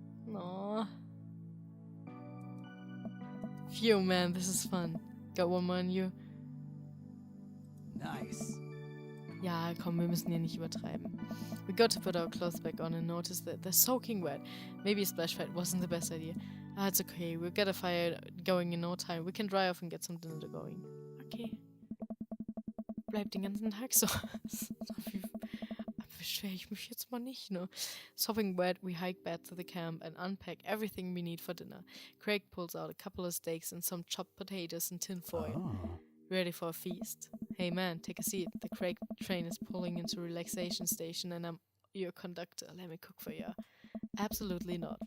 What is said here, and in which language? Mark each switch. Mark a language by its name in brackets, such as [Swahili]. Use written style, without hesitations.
[English] Aww. Phew, man, this is fun. Got one more on you. Nice. [German] Ja, komm, wir müssen hier nicht übertreiben. [English] We got to put our clothes back on and notice that they're soaking wet. Maybe a splash pad wasn't the best idea. Ah, it's okay. We'll get a fire going in no time. We can dry off and get some dinner going. Okay. [German] Bleibt den ganzen Tag so. Beschwere ich mich jetzt mal nicht, ne? [English] Sopping wet, we hike back to the camp and unpack everything we need for dinner. Craig pulls out a couple of steaks and some chopped potatoes and tin foil. Ready for a feast. Hey man, take a seat. The Craig train is pulling into relaxation station and I'm your conductor. Let me cook for you. Absolutely not.